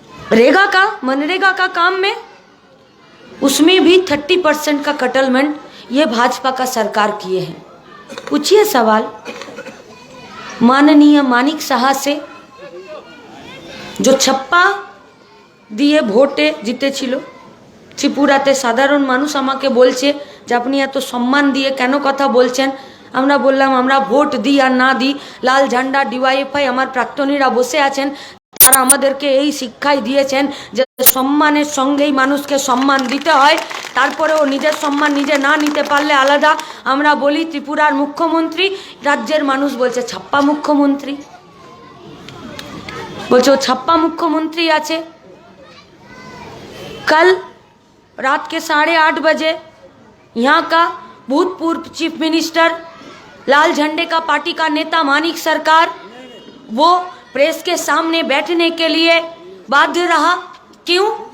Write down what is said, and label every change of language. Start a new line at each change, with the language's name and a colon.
Hindi: रेगा का, मनरेगा का काम में उसमें भी 30% का कटलमेंट ये भाजपा का सरकार किए हैं। पूछिए सवाल माननीय मानिक साहा से, जो छप्पा
Bangla: দিয়ে ভোটে জিতেছিল। ত্রিপুরাতে সাধারণ মানুষ আমাকে বলছে যে আপনি এত সম্মান দিয়ে কেন কথা বলছেন। আমরা বললাম আমরা ভোট দিই আর না দিই, লাল ঝান্ডা ডিওয়াইএফআই আমার প্রাক্তনীরা বসে আছেন, তারা আমাদেরকে এই শিক্ষাই দিয়েছেন যে সম্মানের সঙ্গেই মানুষকে সম্মান দিতে হয়। তারপরেও নিজের সম্মান নিজে না নিতে পারলে আলাদা। আমরা বলি ত্রিপুরার মুখ্যমন্ত্রী, রাজ্যের মানুষ বলছে ছাপ্পা মুখ্যমন্ত্রী, বলছে ও ছাপ্পা মুখ্যমন্ত্রী আছে।
Hindi: कल रात के 8:30 बजे यहाँ का भूतपूर्व चीफ मिनिस्टर, लाल झंडे का पार्टी का नेता मानिक सरकार, वो प्रेस के सामने बैठने के लिए बाध्य रहा। क्यों?